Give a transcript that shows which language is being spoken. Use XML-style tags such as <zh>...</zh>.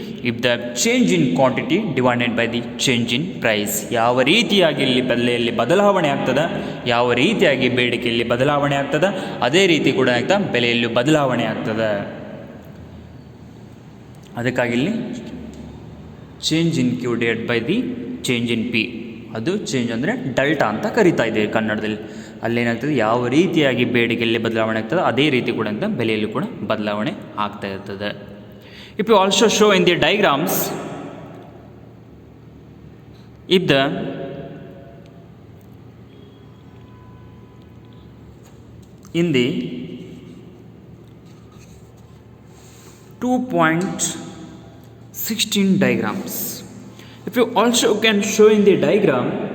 <en>If the change in quantity divided by the change in price.</en> <kn>ಯಾವ ರೀತಿಯಾಗಿ ಇಲ್ಲಿ ಬೆಲೆಯಲ್ಲಿ ಬದಲಾವಣೆ ಆಗ್ತದೆ, ಯಾವ ರೀತಿಯಾಗಿ ಬೇಡಿಕೆಯಲ್ಲಿ ಬದಲಾವಣೆ ಆಗ್ತದೆ, ಅದೇ ರೀತಿ ಕೂಡ ಬೆಲೆಯಲ್ಲೂ ಬದಲಾವಣೆ ಆಗ್ತದೆ. ಅದಕ್ಕಾಗಿ ಇಲ್ಲಿ</kn> <en>change in Q divided by the change in P,</en> <kn>ಅದು ಚೇಂಜ್ ಅಂದರೆ ಡೆಲ್ಟಾ ಅಂತ ಕರಿತಾ ಇದ್ದೇವೆ ಕನ್ನಡದಲ್ಲಿ. ಅಲ್ಲೇನಾಗ್ತದೆ, ಯಾವ ರೀತಿಯಾಗಿ ಬೇಡಿಕೆಯಲ್ಲಿ ಬದಲಾವಣೆ ಆಗ್ತದೆ ಅದೇ ರೀತಿ ಕೂಡ ಬೆಲೆಯಲ್ಲೂ ಕೂಡ ಬದಲಾವಣೆ ಆಗ್ತಾ ಇರ್ತದೆ.</kn> <en>If you also show in the diagrams, if the in the 2.16 diagrams, if you also can show in the diagram,</en>